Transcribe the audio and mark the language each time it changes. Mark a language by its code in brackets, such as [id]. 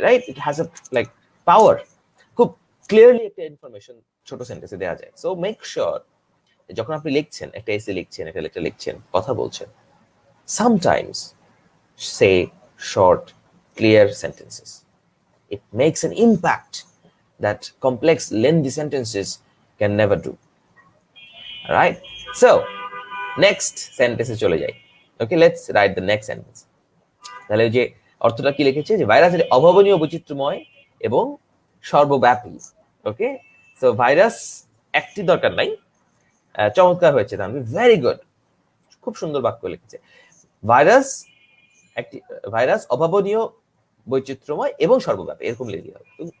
[bn] Right, [en] It has a like power. [bn] খুব clearly একটা information ছোট সেন্টেন্সে দেওয়া যায়। [en] so make sure [bn] যখন আপনি লিখছেন, একটা এসে লিখছেন, একটা লেটার লিখছেন, কথা বলছেন, [en] sometimes say short, clear sentences. It makes an impact that complex, lengthy sentences can never do. All right? So, next sentence [bn] চলে যাই। [en] Okay, let's write the next sentence. [bn] তাহলে যে অর্থটা কি লিখেছে, যে ভাইরাসের অভাবনীয় বৈচিত্র্যময় এবং সর্বব্যাপী। ওকে, সো ভাইরাস একটি দরকার নাই, চমৎকার হয়েছে, তাহলে ভেরি গুড, খুব সুন্দর বাক্য লিখেছে। ভাইরাস একটি, ভাইরাস অভাবনীয় বৈচিত্র্যময় এবং সর্বব্যাপী, এরকম লিখতে হবে।